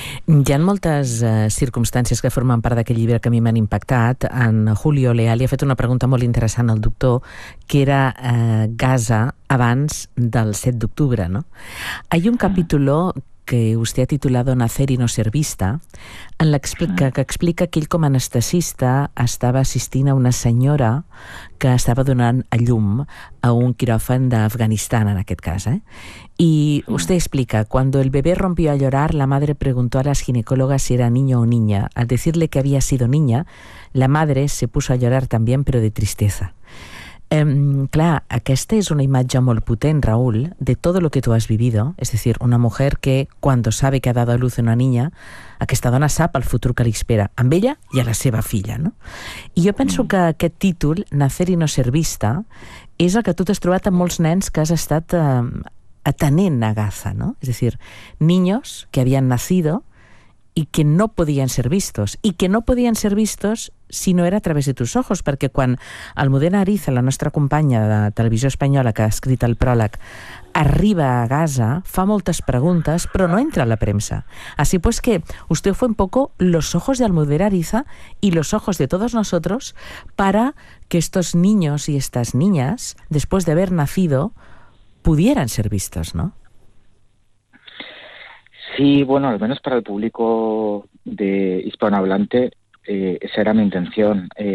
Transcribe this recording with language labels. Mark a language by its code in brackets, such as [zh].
[ca] Hi ha moltes circumstàncies que formen part d'aquest llibre que a mi m'han impactat. En Julio Leal li ha fet una pregunta molt interessant al doctor, que era Gaza abans del 7 d'octubre, no? [es] Hay un capítulo que usted ha titulado Nacer y no ser vista, en que explica que [ca] ell com a anestesista estava assistint a una senyora que estava donant a llum a un quiròfan d'Afganistan, en aquest cas, eh? [es] Y usted explica, cuando el bebé rompió a llorar, la madre preguntó a las ginecólogas si era niño o niña. Al decirle que había sido niña, la madre se puso a llorar también, pero de tristeza. [ca] Clar, aquesta és una imatge molt potent, Raúl, de tot el que tu has vivido, és a dir, una mujer que, quan sabe que [es] ha dado a luz una niña, [ca] aquesta dona sap el futur que li espera, amb ella i a la seva filla, no? I jo penso que aquest títol, Nacer y no ser vista, és el que tu t'has trobat amb molts nens que has estat atenent a Gaza, no? És a dir, niños que havien nacido i que no podien ser vistos, i que no podien ser vistos si no era a través de [es] tus ojos, [ca] perquè quan Almudena Ariza, la nostra companya de Televisió Espanyola que ha escrit el pròleg, arriba a Gaza, fa moltes preguntes, però no entra a la premsa. [es] Así pues que usted fue un poco los ojos de Almudena Ariza y los ojos de todos nosotros para que estos niños y estas niñas, después de haber nacido, pudieran ser vistos, ¿no? Sí, bueno, al menos para el público de hispanohablante, esa era mi intención.